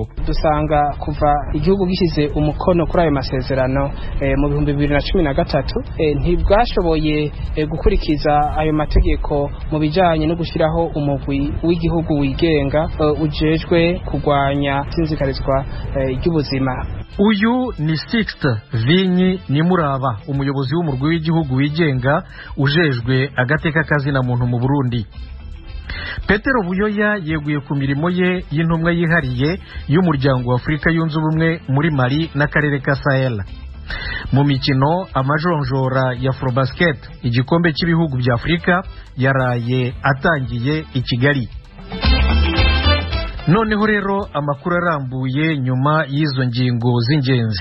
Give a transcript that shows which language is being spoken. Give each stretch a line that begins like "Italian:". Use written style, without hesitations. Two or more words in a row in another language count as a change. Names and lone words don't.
Rundi: Dusanga kuva igihugu gishyize umukono kuri ayo masezerano mu 2013 ntibwashoboye gukurikiza ayo mategeko mu bijyanye no gushyiraho umugwi w'igihugu wigenga ujejwe kurwanya isinzikarizwa ry'ubuzima. Uyu ni Sixte Vinyi Nimuraba, umuyobozi w'umurwi w'igihugu wigenga ujejwe agateka kazina muntu mu Burundi.
Kinyarwanda: Petero Buyoya yeguye ku mirimo ye y'intumwa yihariye y'umuryango wa Afurika yunze ubumwe muri Mali n'akarere ka Sahel. Mu mikino, amajonjora ya Afrobasket, igikombe cy'ibihugu bya Afurika, yaraye atangiye i Kigali. Noneho rero amakuru arambuye nyuma y'izo ngingo z'ingenzi.